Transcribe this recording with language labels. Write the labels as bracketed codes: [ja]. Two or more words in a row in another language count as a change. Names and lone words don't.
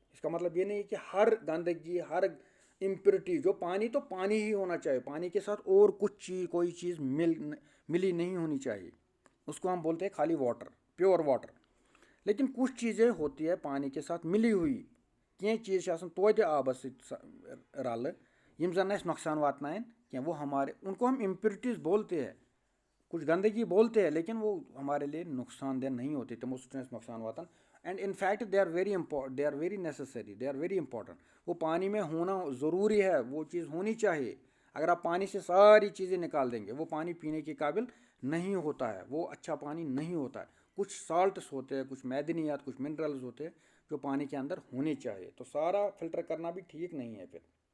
[hi] इसका मतलब ये नहीं कि हर गंदगी, हर इम्प्योरिटी, जो पानी तो पानी ही होना चाहिए, पानी के साथ और कुछ चीज़, कोई चीज़ मिली नहीं होनी चाहिए, उसको हम बोलते हैं खाली वाटर, [en] pure water. [hi] लेकिन कुछ चीज़ें होती है पानी के साथ मिली हुई, [ks] कह चीज़ तोते आबस रल यम जन नुकसान वातनायन क्या, [hi] वो हमारे, उनको हम इम्प्योरिटीज़ बोलते हैं, कुछ गंदगी बोलते हैं, लेकिन वो हमारे लिए नुकसानदेह नहीं होती, [ks] तमो सह नुकसान वातान। [en] and in fact they are very important, they are very necessary, they are very important. [hi] वो पानी में होना ज़रूरी है, वो चीज़ होनी चाहिए। अगर आप पानी से सारी चीज़ें निकाल देंगे, वो पानी पीने के काबिल नहीं होता है, वो अच्छा पानी नहीं होता है। कुछ साल्ट्स होते हैं, कुछ मैदनियात, कुछ मिनरल्स होते हैं जो पानी के अंदर होने चाहिए, तो सारा फिल्टर करना भी ठीक नहीं है फिर।